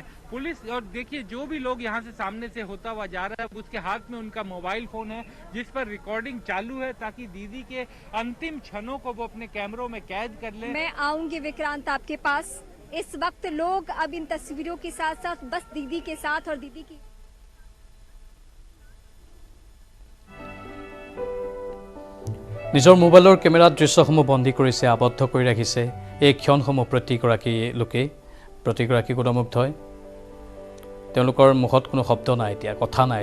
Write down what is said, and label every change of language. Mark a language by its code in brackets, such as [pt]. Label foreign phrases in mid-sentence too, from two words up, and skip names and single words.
[hi] पुलिस और देखिए जो भी लोग यहाँ से सामने से होता हुआ जा रहा है उसके हाथ में उनका मोबाइल फोन है जिस पर रिकॉर्डिंग चालू है ताकि दीदी के अंतिम क्षणों को वो अपने कैमरों में कैद कर ले। मैं आऊंगी विक्रांत आपके पास। इस वक्त लोग अब इन तस्वीरों के साथ साथ बस दीदी के साथ और दीदी की [as] নিজৰ মোবাইলৰ কেমেৰাত দৃশ্যসমূহ বন্দী কৰিছে, আবদ্ধ কৰি ৰাখিছে। এই ক্ষণসমূহ প্ৰতিগৰাকী লোকেই, প্ৰতিগৰাকী গুণমুগ্ধ হয়। তেওঁলোকৰ মুখত কোনো শব্দ নাই, এতিয়া কথা নাই।